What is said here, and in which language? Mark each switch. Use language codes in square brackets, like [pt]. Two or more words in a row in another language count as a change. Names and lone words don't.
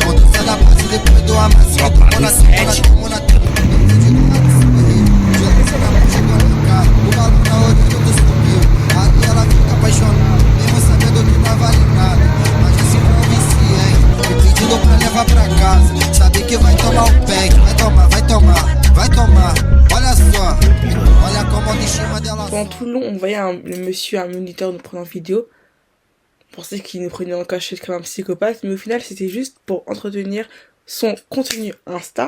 [pt] Conquista na base depois do amassado. O balão na orelha do subiu. Aí ela fica apaixonada, mesmo sabendo que não vale nada. Mas já se convicia, hein? Me pedindo pra levar pra casa. Sabe que vai tomar um pé. Vai tomar, vai tomar, vai tomar. Olha só, olha como a autoestima dela. [fr] Pendant tout le long, on voyait le monsieur, un moniteur nous prenant en vidéo. On pensait qu'il nous prenait en cachette comme un psychopathe. Mais au final, c'était juste pour entretenir son contenu Insta.